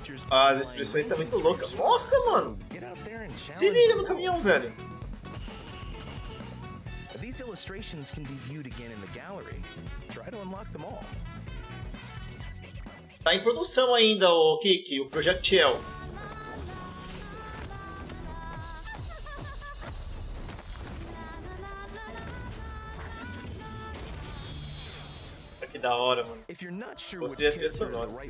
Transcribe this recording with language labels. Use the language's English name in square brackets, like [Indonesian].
[Portuguese] As expressões estão muito loucas. Nossa, mano! Se liga no caminhão, velho. [English] These illustrations can be viewed again in the gallery. Try to unlock them all. [Portuguese] Tá em produção ainda o Kiki, o Projectiel. Que da hora, mano. Gostei da trilha sonora.